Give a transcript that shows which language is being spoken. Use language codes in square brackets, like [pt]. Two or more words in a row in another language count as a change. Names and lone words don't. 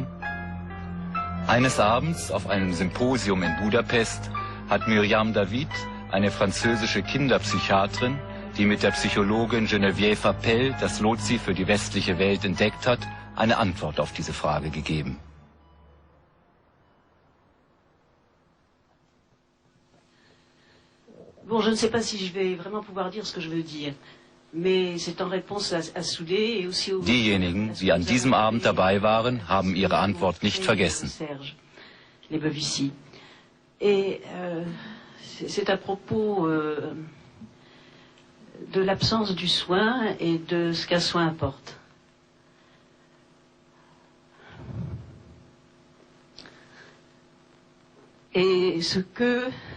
[de] Eines Abends auf einem Symposium in Budapest hat Myriam David, eine französische Kinderpsychiatrin, die mit der Psychologin Geneviève Appel das Lotsi für die westliche Welt entdeckt hat, eine Antwort auf diese Frage gegeben. [fr] Bon, je ne sais pas si je vais vraiment pouvoir dire ce que je veux dire, mais c'est en réponse à Soudé et aussi au... [de] Diejenigen, die an diesem Abend dabei waren, haben ihre Antwort nicht vergessen. [fr] Serge Lebevici. Et c'est à propos de l'absence du soin et de ce qu'un soin apporte. Et ce que...